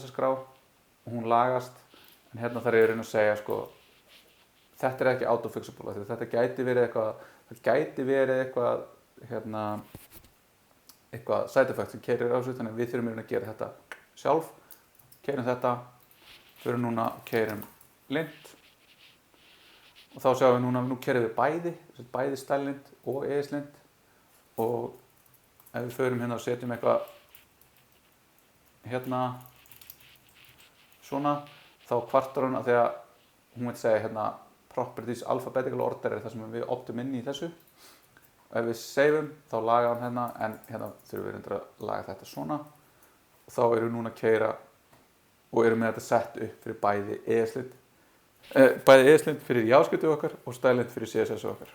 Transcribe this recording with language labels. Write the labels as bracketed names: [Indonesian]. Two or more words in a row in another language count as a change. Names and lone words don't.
[Icelandic] þessa skrá og hún lagast en hérna þarf ég að reyna að segja sko þetta ekki autofixable þetta gæti verið eitthvað hérna eitthvað [English] side effect [Icelandic] sem keyrir á sig þannig að við þurfum að gera þetta sjálf keyrum þetta, fyrir núna keyrum lint og þá sjáum við núna, nú keyrum við bæði stylelint og ESLint og ef við förum hérna og setjum eitthvað hérna svona þá kvartar hún að því að hún vil segja hérna [English] properties alphabetical order [Icelandic] er það sem við optum inn í þessu og ef við saveum þá laga hann hérna en hérna þurfum við reyndar að laga þetta svona og þá erum við núna að keyra og erum með þetta sett upp fyrir bæði ESLint fyrir JavaScript okkar og stylelint fyrir CSS okkar.